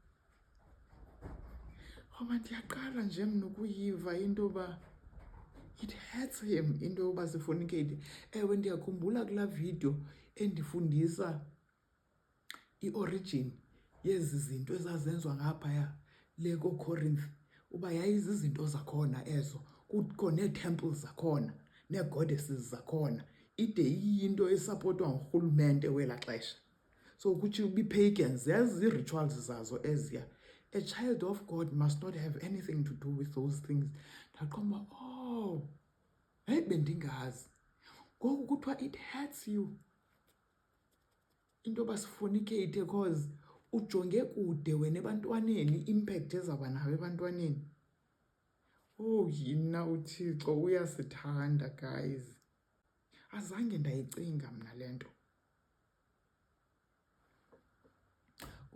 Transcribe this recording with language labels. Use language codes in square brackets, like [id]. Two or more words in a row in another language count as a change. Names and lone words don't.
[xh] Ngoba ndiyaqala nje mna ukuyiva into yoba [en] it hurts him [xh] into yoba sifornicate. Ewe, ndiyakhumbula kulaa video endifundisa i-origin yezi zinto ezazenziwa ngaphaya le koCorinth, uba yayizizinto zakhona ezo, kukho nee-temples zakhona, nee-goddesses zakhona, ide iyinto esapotwa ngurhulumente welaa xesha. So kutsho ubi-pagans, yazi ii-rituals zazo eziya. [en] A child of God must not have anything to do with those things. [xh] Ndaqomba, hayi bendingazi. Ngoku kuthiwa [en] it hurts you [xh] into yoba sifornicate because ujonge kude wena ebantwaneni, impact ezawuba nayo ebantwaneni. Yina uThixo uyasithanda guys. Azange ndayicinga mna le nto.